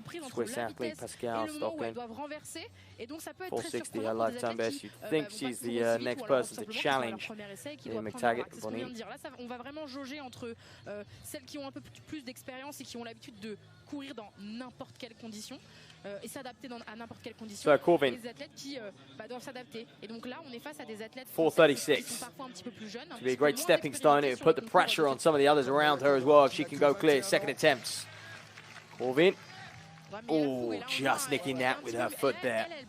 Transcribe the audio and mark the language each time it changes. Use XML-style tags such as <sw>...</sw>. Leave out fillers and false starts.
<en>Swiss athlete Pascal Stockling. 4:60 her lifetime best. You'd think she's the next person to challenge McTaggart.</en> <fr>Jauger entre celles qui ont un peu plus d'expérience et qui ont l'habitude de courir dans n'importe quelle condition et s'adapter à n'importe quelle condition.</fr> <en>So,</en> <fr>et les athlètes qui doivent s'adapter. Et donc là, on est face à des athlètes qui</fr> <en>4:36.</en> <fr>sont parfois un petit peu plus jeunes.</fr> <en>To be a great stepping stone. It would put the pressure on some of the others around her as well if she can go clear. Second attempts. Corvin. Oh, just nicking that with her foot there.</en>